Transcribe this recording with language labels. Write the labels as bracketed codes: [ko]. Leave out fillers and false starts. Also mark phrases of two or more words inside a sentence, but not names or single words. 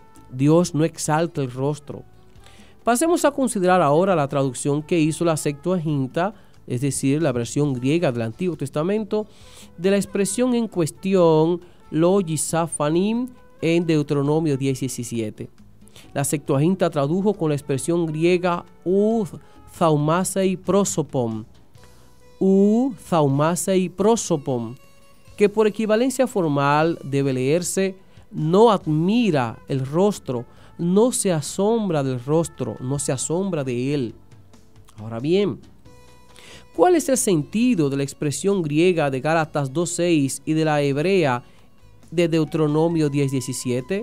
[es] Dios no exalta el rostro. Pasemos a considerar ahora la traducción que hizo la Septuaginta, es decir, la versión griega del Antiguo Testamento, de la expresión en cuestión, [he] לא ישא פנים, [es] en Deuteronomio 10:17. La Septuaginta tradujo con la expresión griega [el] οὐ θαυμάσει πρόσωπον, [es] que por equivalencia formal debe leerse no admira el rostro, no se asombra del rostro, no se asombra de él. Ahora bien, ¿cuál es el sentido de la expresión griega de Gálatas 2:6 y de la hebrea de Deuteronomio 10:17?